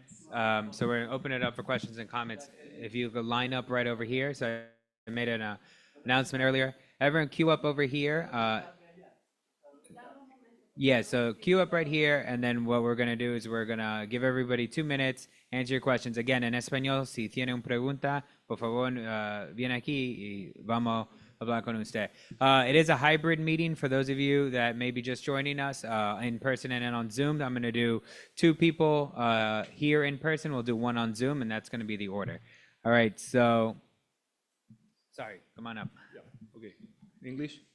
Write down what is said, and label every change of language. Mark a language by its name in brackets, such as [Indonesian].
[English] We're going to open it up for questions and comments. If you could line up right over here. So I made an announcement earlier. Everyone queue up over here. Yeah, so queue up right here, and then what we're going to do is we're going to give everybody 2 minutes, answer your questions. [Spanish] Again, en español, si tiene una pregunta, por favor, viene aquí y vamos a hablar con usted. [English] It is a hybrid meeting for those of you that may be just joining us in person and then on Zoom. I'm going to do 2 people here in person. We'll do 1 on Zoom, and that's going to be the order. All right, so, sorry, come on up. Yeah, okay. English?